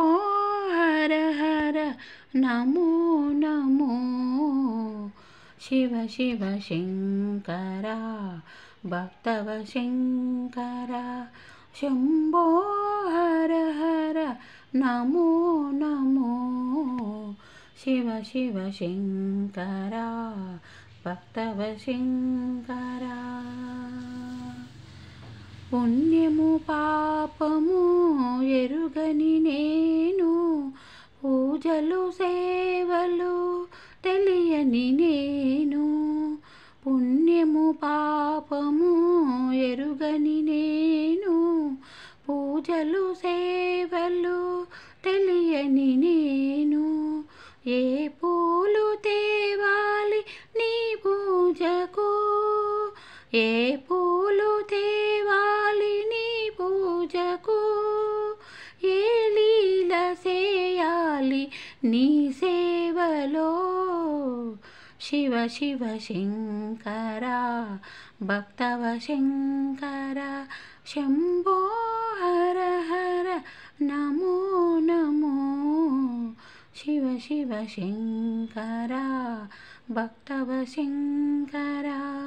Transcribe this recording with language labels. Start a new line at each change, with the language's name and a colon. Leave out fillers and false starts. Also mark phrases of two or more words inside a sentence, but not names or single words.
Sanskrit: हर हर नमो नमो शिव शिव शङ्करा भक्तव शङ्कर शम्भो हर हर नमो नमो शिव शिव शङ्करा भक्तव शङ्करा
Telugu: పుణ్యము పాపము ఎరుగని నేను పూజలు సేవలు తెలియని నేను పుణ్యము పాపము ఎరుగని నేను పూజలు సేవలు తెలియని నేను ఏ పూలు తేవాలి నీ పూజకు ఏ పూలు తేవాలి నీ పూజకు ఏ లీల చేయాలి నీ సేవలో
Sanskrit: शिव शिव शङ्करा भक्तव शङ्करा शम्भो हर हर नमो नमो शिव शिव शङ्करा भक्तव शङ्करा